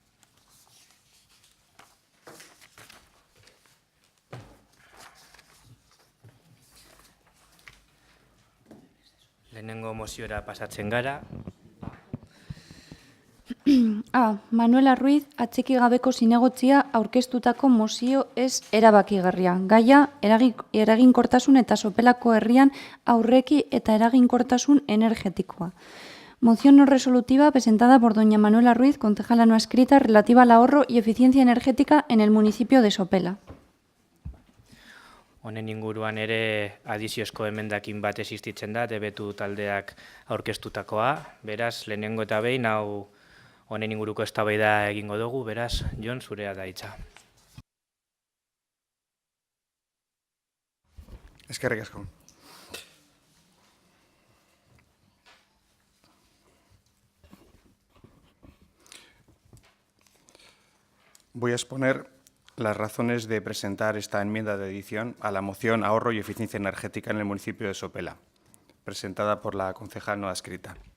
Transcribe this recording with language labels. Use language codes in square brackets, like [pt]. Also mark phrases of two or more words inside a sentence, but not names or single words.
[eu] Lehenengo moziora pasatzen gara. Manuela Ruiz atxiki gabeko zinegotzia aurkeztutako mozio ez erabakigarria. Gaia, eraginkortasun eta Sopelako herrian aurreki eta eraginkortasun energetikoa. [es] Moción no resolutiva presentada por doña Manuela Ruiz, concejala no adscrita, relativa al ahorro y eficiencia energética en el municipio de Sopela. [eu] Honen inguruan ere adiziozko emendakin bat existitzen da, debetu taldeak aurkeztutakoa. Beraz, lehenengo eta behin hau honen inguruko eztabaida egingo dugu, beraz, Jon, zurea da hitza. Eskerrik asko. [es] Voy a exponer las razones de presentar esta enmienda de adición a la moción Ahorro y Eficiencia Energética en el municipio de Sopela, presentada por la concejal no adscrita.